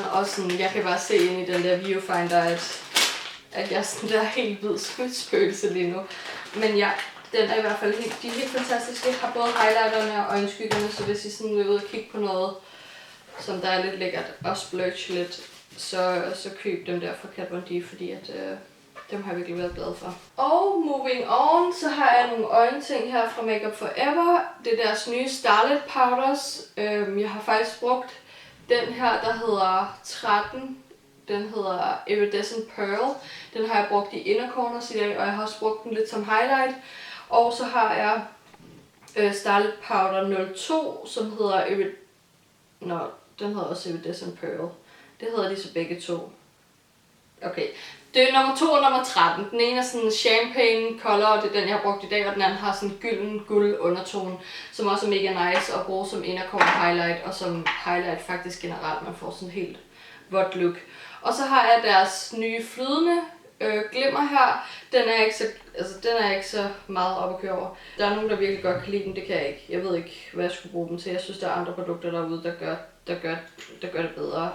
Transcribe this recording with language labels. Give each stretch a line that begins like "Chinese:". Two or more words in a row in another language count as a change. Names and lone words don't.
Danish: Og sådan, jeg kan bare se ind i den der viewfinder, at jeg er sådan der helt hvid spøgelse lige nu. Men ja, den er i hvert fald de er helt fantastiske. Jeg har både highlighterne og øjenskyggerne, så hvis I sådan vil ud og kigge på noget, som der er lidt lækkert og splurge lidt, så køb dem der fra Kat Von D, fordi at dem har jeg virkelig været glad for. Og
English: moving on,
Danish: så har jeg nogle øjenting her fra Makeup Forever. Det er deres nye Starlet Powders. Jeg har faktisk brugt den her, der hedder 13. Den hedder Iridescent Pearl. Den har jeg brugt i
English: inner corners
Danish: i dag, og jeg har også brugt den lidt som highlight. Og så har jeg Starlet Powder 02, som hedder den hedder også Iridescent Pearl. Det hedder de så begge to. Okay. Det er nummer 2 og nummer 13. Den ene er sådan
English: champagne color,
Danish: og det er den, jeg har brugt i dag, og den anden har sådan gylden guld undertone, som også er mega nice at bruge som
English: inner corner highlight,
Danish: og som highlight faktisk generelt. Man får sådan helt vådt look. Og så har jeg deres nye flydende glimmer her. Den er ikke så meget op at køre over. Der er nogen, der virkelig godt kan lide den, det kan jeg ikke. Jeg ved ikke, hvad jeg skulle bruge dem til. Jeg synes, der er andre produkter derude, der gør det bedre.